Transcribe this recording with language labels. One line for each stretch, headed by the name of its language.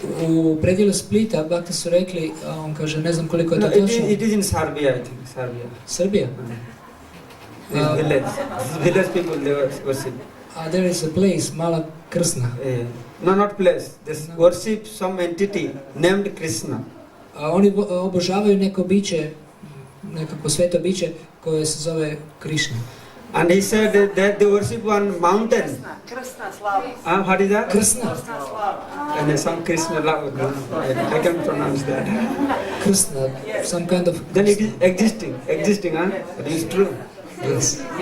Croatian: U predjelu Splita Bhakti su rekli, on kaže, ne znam koliko je to točno.
English: It is in Serbia, I think. Serbia? Village people they worship. There is a place, Mala Krsna. No, not place. They worship some entity named Krishna.
Croatian: Oni obožavaju neko biće, nekako sveto biće koje se zove Krishna.
English: And he said that they worship one mountain.
Serbian: Krsna slava.
English: What is that? Krsna. And some Krishna love. I can pronounce that. Krsna, some kind of... Then it is existing, huh? It is true. Yes.